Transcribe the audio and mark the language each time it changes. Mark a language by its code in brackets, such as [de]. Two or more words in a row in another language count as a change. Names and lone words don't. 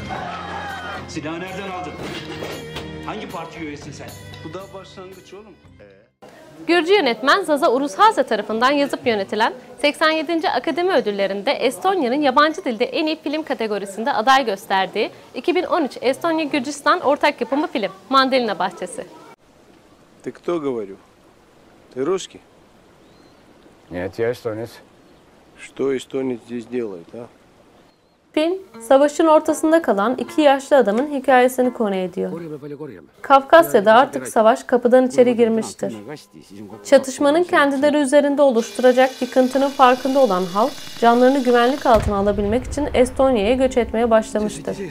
[tr] Silahı nereden aldın? Hangi parti üyesin sen? Bu da başlangıç oğlum. Gürcü yönetmen Zaza Urushase tarafından yazıp yönetilen 87. Akademi Ödülleri'nde Estonya'nın yabancı dilde en iyi film kategorisinde aday gösterdiği 2013 Estonya-Gürcistan ortak yapımı film Mandalina Bahçesi. [ru] Ты кто, говорю? Ты русский? Нет, я эстонец. Что эстонец здесь делает, а? [tr] Film, savaşın ortasında kalan iki yaşlı adamın hikayesini konu ediyor. Kafkasya'da artık savaş kapıdan içeri girmiştir. Çatışmanın kendileri üzerinde oluşturacak yıkıntının farkında olan halk, canlarını güvenlik altına alabilmek için Estonya'ya göç etmeye başlamıştır.